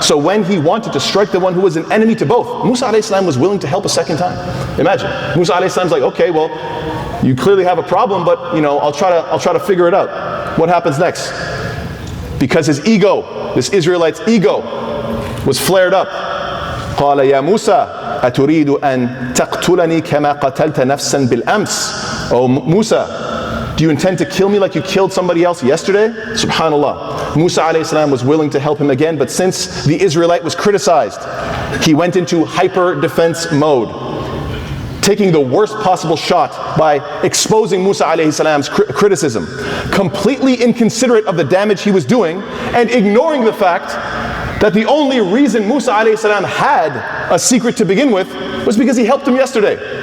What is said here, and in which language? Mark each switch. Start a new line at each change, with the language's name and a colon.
English: So when he wanted to strike the one who was an enemy to both, Musa alayhi salam was willing to help a second time. Imagine, Musa alayhi salam's like, okay, well, you clearly have a problem, but I'll try to figure it out. What happens next? Because his ego, this Israelite's ego, was flared up.
Arabic: قال يا موسى أتريد أن تقتلني كما قتلت نفسا بالأمس.
English: Oh Musa, do you intend to kill me like you killed somebody else yesterday? Subhanallah. Musa alayhi salam was willing to help him again, but since the Israelite was criticized, he went into hyper defense mode, taking the worst possible shot by exposing Musa alayhi salam's criticism, completely inconsiderate of the damage he was doing, and ignoring the fact that the only reason Musa alayhi salam had a secret to begin with was because he helped him yesterday.